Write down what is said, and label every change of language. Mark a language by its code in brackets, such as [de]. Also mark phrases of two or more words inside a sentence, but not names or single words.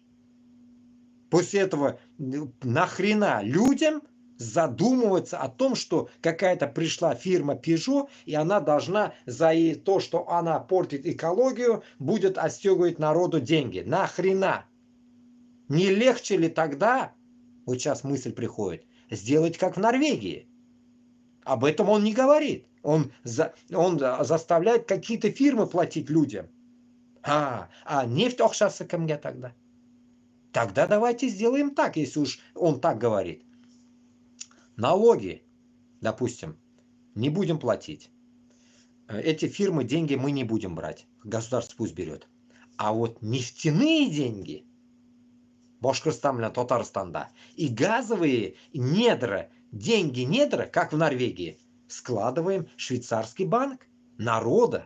[ru] После этого нахрена людям задумываться о том, что какая-то пришла фирма Peugeot, и она должна за то, что она портит экологию, будет отстегивать народу деньги. Нахрена? Не легче ли тогда, вот сейчас мысль приходит, сделать как в Норвегии? Об этом он не говорит. Он заставляет какие-то фирмы платить людям. [tt] Нефть акчасы кемгә тогда? [ru] Тогда давайте сделаем так, если уж он так говорит. Налоги, допустим, не будем платить. Эти фирмы деньги мы не будем брать. Государство пусть берет. А вот нефтяные деньги Башкортостан, Татарстанда и газовые недра, деньги недра, как в Норвегии, складываем в швейцарский банк народа.